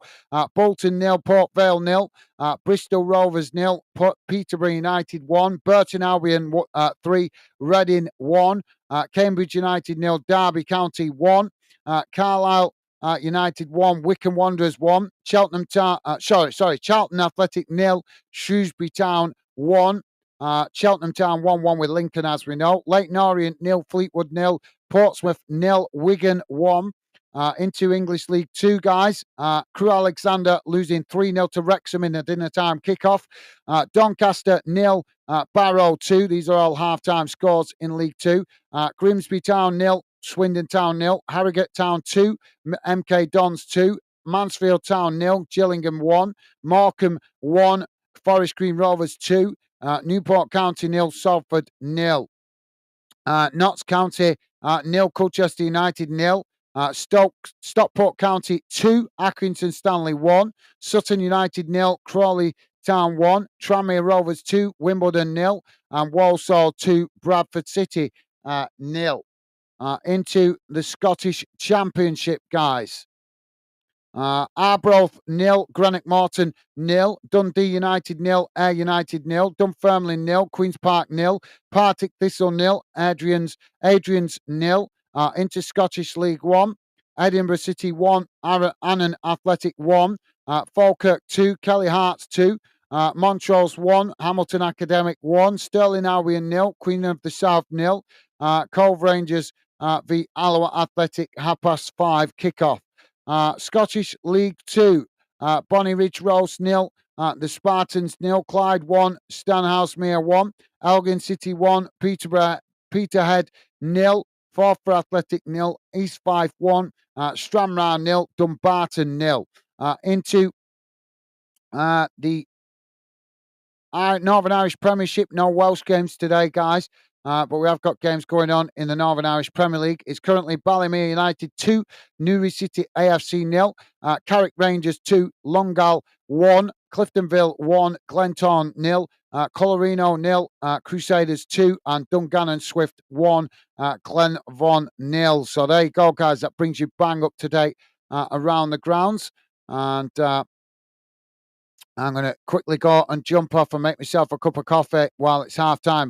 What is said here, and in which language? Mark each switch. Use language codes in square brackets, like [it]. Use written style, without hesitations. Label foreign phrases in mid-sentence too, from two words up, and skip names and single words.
[en] Bolton 0, Port Vale 0, Bristol Rovers 0, Peterborough United 1, Burton Albion 3, Reading 1, Cambridge United 0, Derby County 1, Carlisle United 1, Wycombe Wanderers 1, Charlton Athletic 0, Shrewsbury Town 1, Cheltenham Town 1-1 with Lincoln, as we know. Leyton Orient 0, Fleetwood 0, Portsmouth 0, Wigan 1, Into English League Two, guys. Crewe Alexander losing 3-0 to Wrexham in the dinner time kickoff. Doncaster 0, Barrow 2. These are all half-time scores in League Two. Grimsby Town 0, Swindon Town 0, Harrogate Town 2, MK Dons 2, Mansfield Town 0, Gillingham 1, Morecambe 1, Forest Green Rovers 2, Newport County 0, Salford 0. Notts County 0, Colchester United 0. Stockport County 2, Accrington Stanley 1, Sutton United 0, Crawley Town 1, Tranmere Rovers 2, Wimbledon 0, and Walsall 2, Bradford City 0. Into the Scottish Championship, guys. Arbroath 0, Greenock Morton 0, Dundee United 0, Ayr United 0, Dunfermline 0, Queen's Park 0, Partick Thistle 0, Adrian's 0. Into Scottish League 1, Edinburgh City 1, Annan Athletic 1, Falkirk 2, Kelly Hearts 2, Montrose 1, Hamilton Academic 1, Stirling Albion 0, Queen of the South 0, Cove Rangers v Alloa Athletic 5:30 kickoff. Scottish League 2, Bonnie Ridge Rose 0, the Spartans 0, Clyde 1, Stanhousemuir 1, Elgin City 1, Peterhead 0, Forfar Athletic 0, East Fife 1, Stranraer 0, Dumbarton 0. Into the Northern Irish Premiership, no Welsh games today, guys. But we have got games going on in the Northern Irish Premier League. It's currently Ballymere United 2, Newry City AFC 0, Carrick Rangers 2, Longal 1, Cliftonville 1, Glentown 0, Colorino 0, Crusaders 2, and Dungannon Swift 1, Glenvon 0. So there you go, guys. That brings you bang up to date around the grounds. And I'm going to quickly go and jump off and make myself a cup of coffee while it's half time.